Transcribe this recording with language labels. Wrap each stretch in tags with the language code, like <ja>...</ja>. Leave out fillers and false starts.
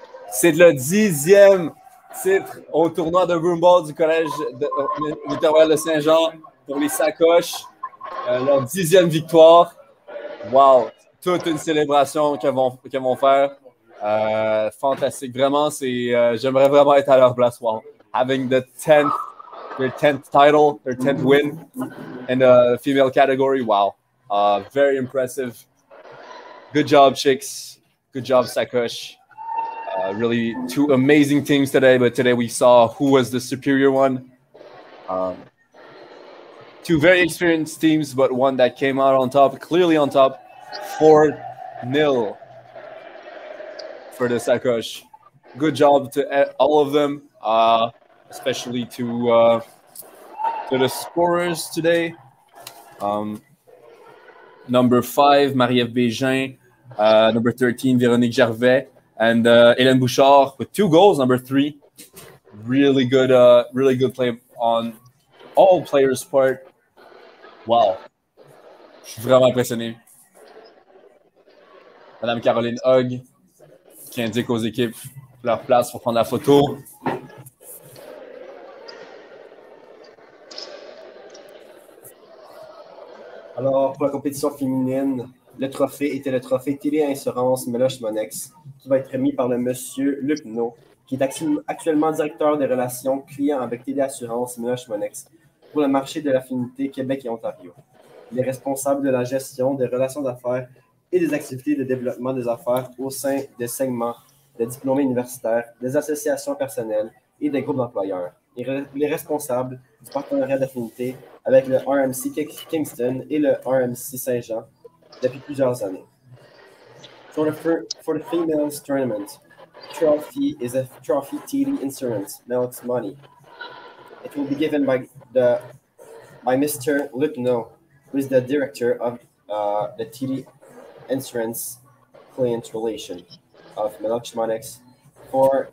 <fr>C'est le 10e titre au tournoi de broomball du collège Victor de Saint-Jean pour les sacoches. Leur 10e victoire. Wow! Toute une célébration qu'ils vont faire. Fantastique. Vraiment, j'aimerais vraiment être à leur place. Wow.</fr> <en>Having their 10th title, their 10th win in the female category. Wow. Very impressive. Good job, Chicks. Good job, Sakosh. Really, two amazing teams today, but today we saw who was the superior one. Two very experienced teams, but one that came out on top, clearly on top, 4-0 for the Sakosh. Good job to all of them, especially to the scorers today. Number 5, Marie-Ève Bégin. Number 13, Véronique Gervais. And Hélène Bouchard with 2 goals. Number 3, really good play on all players' part. Wow.</en> <fr>Je suis vraiment impressionné. Madame Caroline Hogg qui indique aux équipes leur place pour prendre la photo. Alors, pour la compétition féminine, le trophée était le trophée Télé-Assurance Meloche Monex, qui va être remis par le monsieur Luc No, qui est actuellement directeur des relations clients avec Télé-Assurance Meloche Monex pour le marché de l'affinité Québec et Ontario. Il est responsable de la gestion des relations d'affaires et des activités de développement des affaires au sein des segments de diplômés universitaires, des associations personnelles et des groupes d'employeurs. Il est responsable du partenariat d'affinité avec le RMC Kingston et le RMC Saint-Jean depuis plusieurs années.</fr> <en>For the females tournament, trophy is a trophy TD Insurance Melks Money. It will be given by Mr. Luc No, who is the director of the TD Insurance Client Relation of Melks Monex for</en>